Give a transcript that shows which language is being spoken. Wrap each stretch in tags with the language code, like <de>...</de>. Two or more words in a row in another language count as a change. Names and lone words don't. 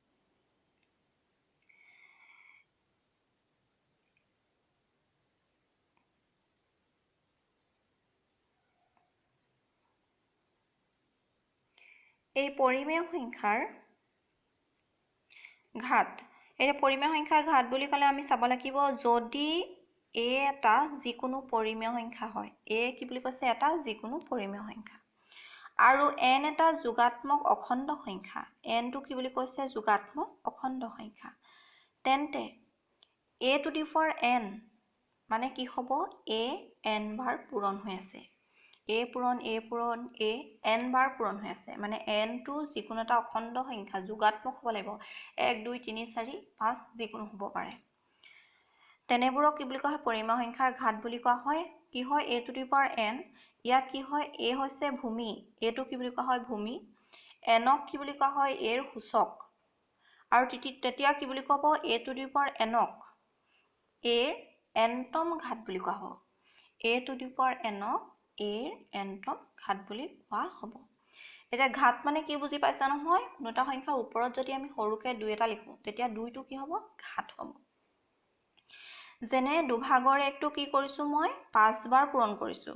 <as>এই পৰিমেয় সংখ্যাৰ ঘাত, এতিয়া পৰিমেয় সংখ্যাৰ ঘাত বুলি ক'লে আমি চাব লাগিব, যদি a এটা যিকোনো পৰিমেয় সংখ্যা হয়। a কি বুলি কৈছে? এটা যিকোনো পৰিমেয় সংখ্যা। আৰু n এটা যোগাত্মক অখণ্ড সংখ্যা। nটো কি বুলি কৈছে? যোগাত্মক অখণ্ড সংখ্যা। তেন্তে</as> <en>a to the power n</en> <as>মানে কি হ'ব? a n বাৰ পূৰণ হৈ আছে। a পূৰণ a পূৰণ a n বাৰ পূৰণ হৈ আছে। মানে nটো যিকোনো এটা অখণ্ড সংখ্যা, যোগাত্মক হ'ব লাগিব। 1 2 3 4 5 যিকোনো হ'ব পাৰে। তেনেবোৰক কি বুলি কোৱা হয়? পৰিমেয় সংখ্যাৰ ঘাত বুলি কোৱা হয়। কি হয়?</as> <en>a to the power n।</en> <as>ইয়াত কি হয়? a হৈছে ভূমি, এইটো কি বুলি কোৱা হয়? ভূমি। nক কি বুলি কোৱা হয়? a ৰ সূচক। আৰু তেতিয়া কি বুলি ক'ব?</as> <en>a to the power n</en> <as>ক a ৰ nতম ঘাত বুলি কোৱা হ'ব।</as> <en>a to the power n</en> <as>ক a ৰ nতম ঘাত বুলি কোৱা হ'ব। এতিয়া ঘাত মানে কি বুজি পাইছা নহয়? কোনো এটা সংখ্যাৰ ওপৰত যদি আমি সৰুকে 2 এটা লিখোঁ, তেতিয়া 2টো কি হ'ব? ঘাত হ'ব। যেনে দুভাগৰ একটো কি কৰিছোঁ মই? 5 বাৰ পূৰণ কৰিছোঁ।</as>